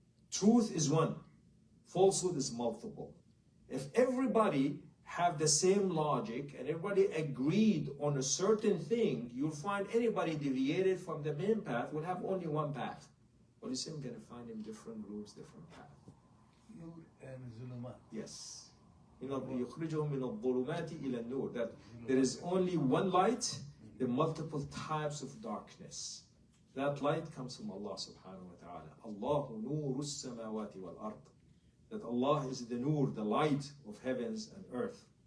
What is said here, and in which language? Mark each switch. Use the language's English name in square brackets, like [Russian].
[English] Truth is one, falsehood is multiple. If everybody have the same logic and everybody agreed on a certain thing, you'll find anybody deviated from the main path will have only one path. Well, you see, I'm going to find in different groups, different paths. Nur and Zulumat. Yes. [Arabic] يخرجهم من الظلمات إلى النور. [English] That there is only one light, the multiple types of darkness. That light comes from Allah subhanahu wa ta'ala. [Arabic] Allahu nuru samawati wal ard. [English] That Allah is the nur, the light of heavens and earth.